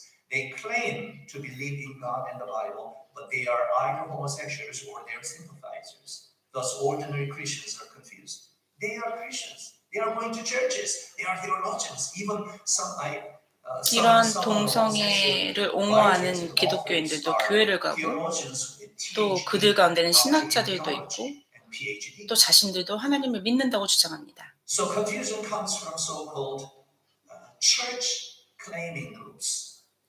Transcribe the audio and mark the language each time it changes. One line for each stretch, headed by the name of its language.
English: They claim to believe in God and the Bible, but they are either homosexuals or their sympathizers. Thus, ordinary Christians are confused. They are Christians. They are going to churches. They are theologians.
Korean: Even some 이런 동성애를 옹호하는 기독교인들도 교회를 가고 또 그들 가운데는 신학자들도 있고 또 자신들도 하나님을 믿는다고 주장합니다.
English: So confusion comes from so-called church claiming groups.